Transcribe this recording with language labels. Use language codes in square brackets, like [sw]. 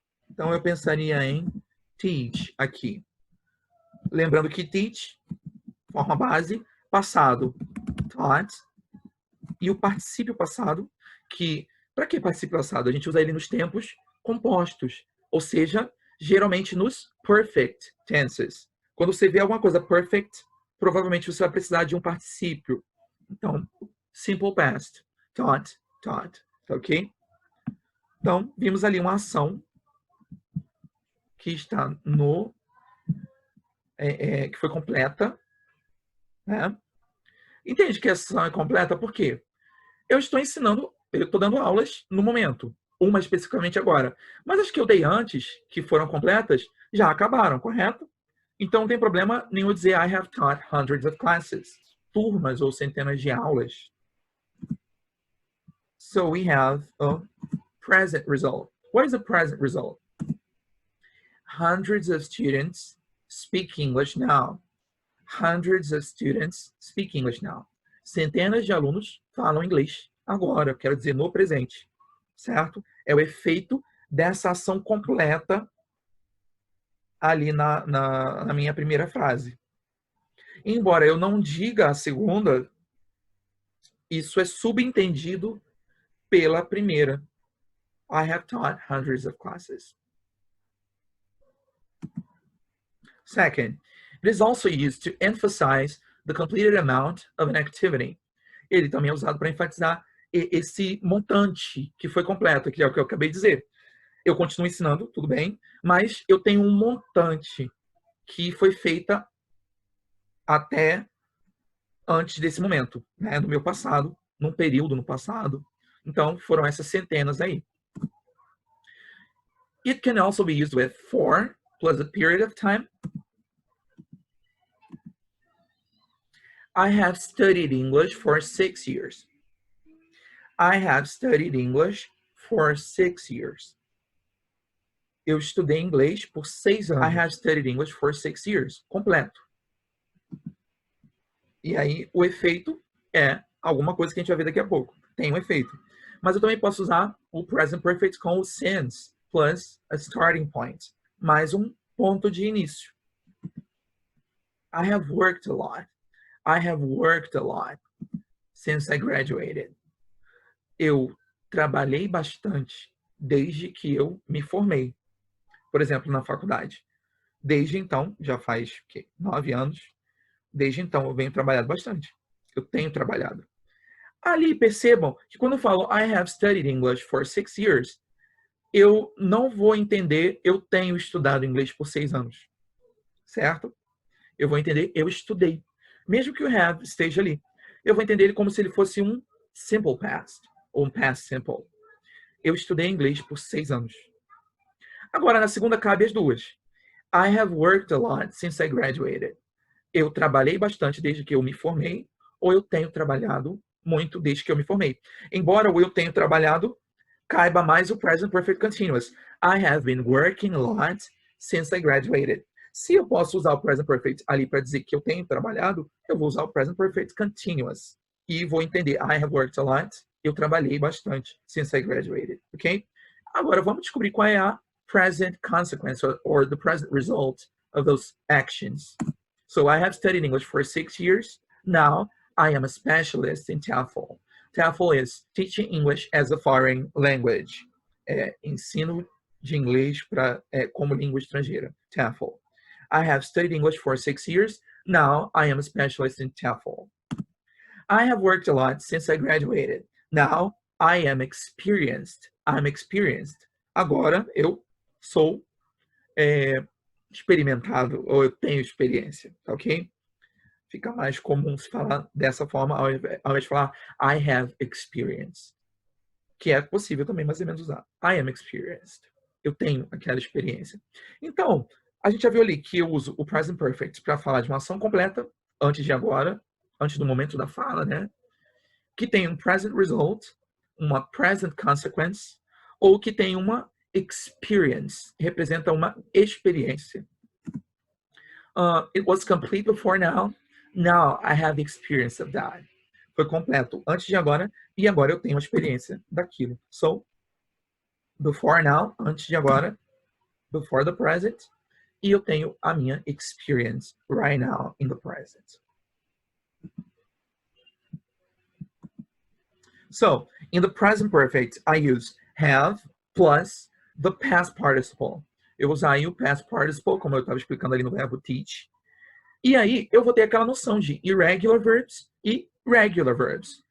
[pt] Então, eu pensaria em teach aqui. Lembrando que teach, forma base, passado, taught, e o particípio passado, que, para que particípio passado? A gente usa ele nos tempos compostos, ou seja, geralmente nos perfect tenses. Quando você vê alguma coisa perfect, provavelmente você vai precisar de um particípio. Então, simple past, taught, taught, ok? Então, vimos ali uma ação que está no... que foi completa, né? Entende que essa ação é completa por quê? Eu estou ensinando, eu estou dando aulas no momento, uma especificamente agora. Mas as que eu dei antes, que foram completas, já acabaram, correto? Então não tem problema nenhum dizer [en] I have taught hundreds of classes, [pt] turmas ou centenas de aulas. [en] So we have a present result. What is a present result? Hundreds of students speak English now. Hundreds of students speak English now. [pt] Centenas de alunos falam inglês agora, quero dizer, no presente, certo? É o efeito dessa ação completa ali na minha primeira frase. Embora eu não diga a segunda, isso é subentendido pela primeira. [en] I have taught hundreds of classes. Second, it is also used to emphasize the completed amount of an activity. [pt] Ele também é usado para enfatizar esse montante que foi completo, que é o que eu acabei de dizer. Eu continuo ensinando, tudo bem, mas eu tenho um montante que foi feita até antes desse momento, né, no meu passado, num período no passado. Então, foram essas centenas aí. [en] It can also be used with for plus a period of time. I have studied English for 6 years. I have studied English for 6 years. [pt] Eu estudei inglês por 6 anos. [en] I have studied English for 6 years. [pt] Completo. E aí, o efeito é alguma coisa que a gente vai ver daqui a pouco. Tem um efeito. Mas eu também posso usar o present perfect com o since plus a starting point. Mais um ponto de início. [en] I have worked a lot. I have worked a lot since I graduated. [pt] Eu trabalhei bastante desde que eu me formei. Por exemplo, na faculdade. Desde então, já faz 9 anos, desde então eu venho trabalhando bastante. Eu tenho trabalhado. Ali, percebam que quando eu falo [en] I have studied English for 6 years, [pt] eu não vou entender eu tenho estudado inglês por 6 anos. Certo? Eu vou entender eu estudei. Mesmo que o have esteja ali. Eu vou entender ele como se ele fosse um simple past, ou um past simple. Eu estudei inglês por 6 anos. Agora, na segunda, cabe as duas. [en] I have worked a lot since I graduated. [pt] Eu trabalhei bastante desde que eu me formei, ou eu tenho trabalhado muito desde que eu me formei. Embora o eu tenho trabalhado caiba mais o present perfect continuous. [en] I have been working a lot since I graduated. [pt] Se eu posso usar o present perfect ali para dizer que eu tenho trabalhado, eu vou usar o present perfect continuous. E vou entender [en] I have worked a lot. [pt] Eu trabalhei bastante [en] since I graduated. Ok? [pt] Agora vamos descobrir qual é a [en] present consequence or the present result of those actions. So I have studied English for 6 years. Now I am a specialist in TEFL. TEFL is Teaching English as a Foreign Language. [pt] Ensino de inglês como língua estrangeira. [en] TEFL. I have studied English for 6 years. Now I am a specialist in TEFL. I have worked a lot since I graduated. Now I am experienced. I'm experienced. [pt] Agora eu sou experimentado, ou eu tenho experiência, tá ok? Fica mais comum se falar dessa forma, ao invés de falar [en] I have experience, [pt] que é possível também mais ou menos usar. [en] I am experienced. [pt] Eu tenho aquela experiência. Então, a gente já viu ali que eu uso o present perfect para falar de uma ação completa, antes de agora, antes do momento da fala, né? Que tem um present result, uma present consequence, ou que tem uma experience, representa uma experiência. [en] It was complete before now. Now I have the experience of that. [pt] Foi completo antes de agora, e agora eu tenho a experiência daquilo. [en] So, before now, [pt] antes de agora, [en] before the present, [pt] e eu tenho a minha [en] experience right now in the present. So, in the present perfect, I use have plus the past participle. [pt] Eu vou usar aí o past participle, como eu estava explicando ali no verbo teach. E aí, eu vou ter aquela noção de irregular verbs e regular verbs.